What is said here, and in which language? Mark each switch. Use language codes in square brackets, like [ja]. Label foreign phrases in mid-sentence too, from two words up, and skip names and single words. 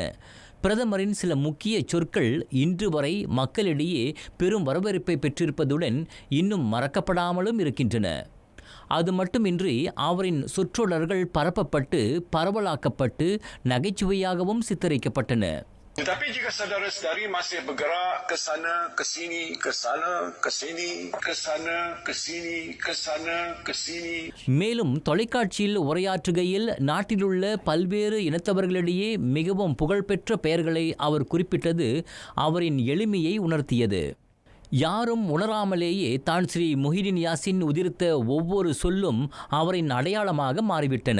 [ta] பிரதமரின் சில முக்கிய சொற்கள் இன்று வரை மக்களிடையே பெரும் வரவேற்பை பெற்றிருப்பதுடன் இன்னும் மறக்கப்படாமலும் இருக்கின்றன. அது மட்டுமின்றி அவரின் சொற்றொடர்கள் பரப்பப்பட்டு பரவலாக்கப்பட்டு நகைச்சுவையாகவும் சித்தரிக்கப்பட்டன. [ms] Tetapi jika saudara-saudari masih bergerak ke sana, ke sini, ke sana, ke sini, ke sana, ke sini, ke sana, ke sini. [ta] மேலும் தொலைக்காட்சியில் உரையாற்றுகையில் நாட்டிலுள்ள பல்வேறு இனத்தவர்களிடையே மிகவும் புகழ்பெற்ற பெயர்களை அவர் குறிப்பிட்டது அவரின் எளிமையை உணர்த்தியது. யாரும் உணராமலேயே தான் ஸ்ரீ முஹிடின் யாசின் உதிர்த்த ஒவ்வொரு சொல்லும் அவரின் அடையாளமாக மாறிவிட்டன.